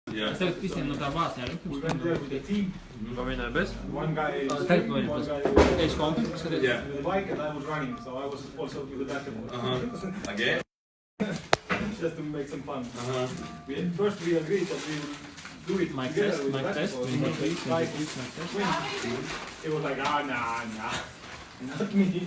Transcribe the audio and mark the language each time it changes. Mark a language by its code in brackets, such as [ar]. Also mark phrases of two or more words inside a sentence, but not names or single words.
[en] Yeah. [lv] Es tagad visiem no tā vāsņā [en] We went there with the team. [lv] Pamēģināju bez? [en] One guy [lv] Ej, kompi, skaties. [en] Yeah. with the bike and I was running, so I was also with the basketball. Again? Just to make some fun. First we agreed that we would do it Mic together test, with the mic test. basketball. Please, Try to please, mic test. swim. He was like, nah, not me.